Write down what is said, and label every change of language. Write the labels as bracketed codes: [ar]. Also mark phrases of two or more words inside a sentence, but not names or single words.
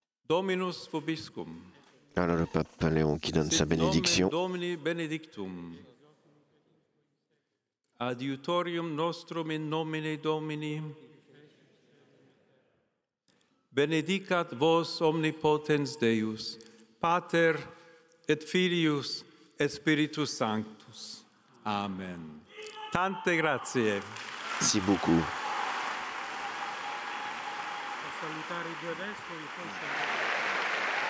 [la] Dominus vobiscum. [fr] Alors le pape Léon qui donne sa bénédiction. [la] Domini benedictum. Adiutorium nostrum in nomine Domini. Benedicat vos omnipotens Deus, Pater et Filius et Spiritus Sanctus. [it] Amen. Tante grazie. [fr] Merci beaucoup. [it] Salutare i due vescovi, poi